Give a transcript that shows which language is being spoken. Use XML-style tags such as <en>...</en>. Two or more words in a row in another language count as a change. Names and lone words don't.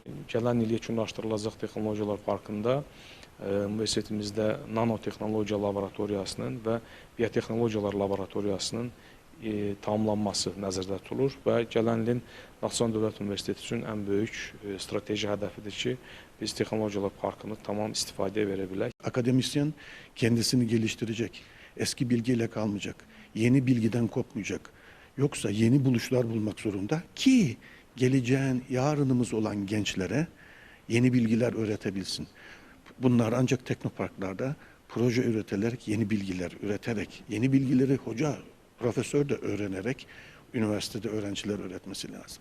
<az>Gələn il yekunlaşdırılacaq texnologiyalar parkında universitetimizdə nanotexnologiya laboratoriyasının və biotexnologiyalar laboratoriyasının tamamlanması nəzərdə tutulur və gələn ilin Naxçıvan Dövlət Universiteti üçün ən böyük strateji hədəfidir ki, biz texnologiyalar parkını tamam istifadeye verə bilək.</az> <tr>Akademisyen kendisini geliştirecek, eski bilgiyle kalmayacak, yeni bilgiden kopmayacak. Yoksa yeni buluşlar bulmak zorunda ki geleceğin yarınımız olan gençlere yeni bilgiler öğretebilsin. Bunlar ancak teknoparklarda proje üreterek, yeni bilgiler üreterek, yeni bilgileri hoca, profesör de öğrenerek üniversitede öğrenciler öğretmesi lazım.</tr>